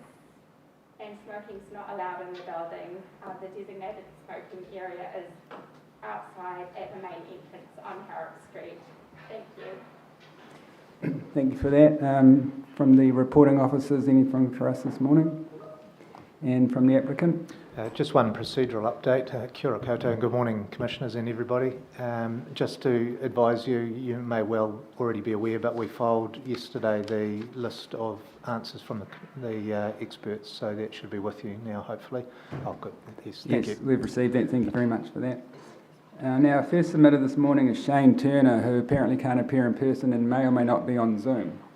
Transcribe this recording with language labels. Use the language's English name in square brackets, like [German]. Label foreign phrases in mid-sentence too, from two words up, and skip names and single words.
[English] And smoking is not allowed in the building. The designated smoking area is outside at the main entrance on Herrick Street. Thank you. Thank you for that. From the reporting officers, anything for us this morning? And from the applicant? Just one procedural update. [Māori] Kia ora koutou, [English] and good morning, Commissioners and everybody. Just to advise you, you may well already be aware, but we filed yesterday the list of answers from the experts, so that should be with you now, hopefully. Oh, good. Yes, thank you. We've received that. Thank you very much for that. Now, our first submitter this morning is Shane Turner, who apparently can't appear in person and may or may not be on Zoom.